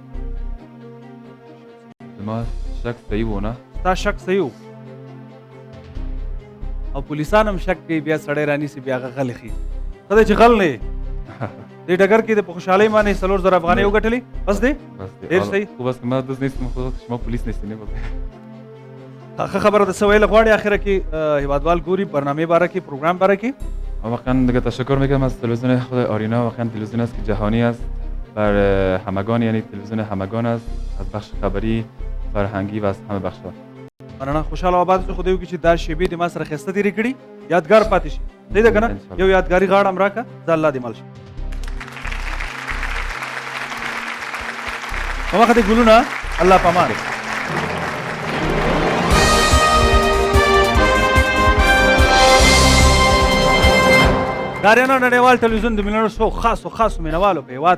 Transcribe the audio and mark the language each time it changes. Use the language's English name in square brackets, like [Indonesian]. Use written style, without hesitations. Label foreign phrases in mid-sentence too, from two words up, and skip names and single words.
[Pashto] زما شک صحیح و نه ستا شک صحیح و او پولیسان هم شک کوي بیا سړی رانیسي بیا هغه غل خي ښه دی چې غل نه دې ډګر کې د په خوشحالۍ باندې 4,000 افغانۍ وګټلې بس دی ډېر صحیح [Persian] خو بس که ما دوست نیستم خو شما پولیس نیستی نه [Pashto] ښه خبره ده څه ویل غواړې اخره کې هیوادوال ګوري برنامه باره کې پروګرام باره کې [Persian] واقعا دیگه تشکر میکنم از تلویزیون خود آرینا واقعا تلویزیون است که جهانی است بر همگان یعنی تلویزیون همگان است از بخش خبری فرهنگی و از همه بخش‌ها [Pashto] مننه خوشحاله آباد اوسئ خدای وکړي چې دا شیبې د ما سره ښایسته تېرې کړي یادګار پاتې شي صحیح ده که نه یو یادګاري غاړه هم راکړه زه الله دې مل شي په مخه دې ګلونه الله په امان داریانا نړیوال ټلویزیون د میلیونر شو خاصو مینوالو په هېواد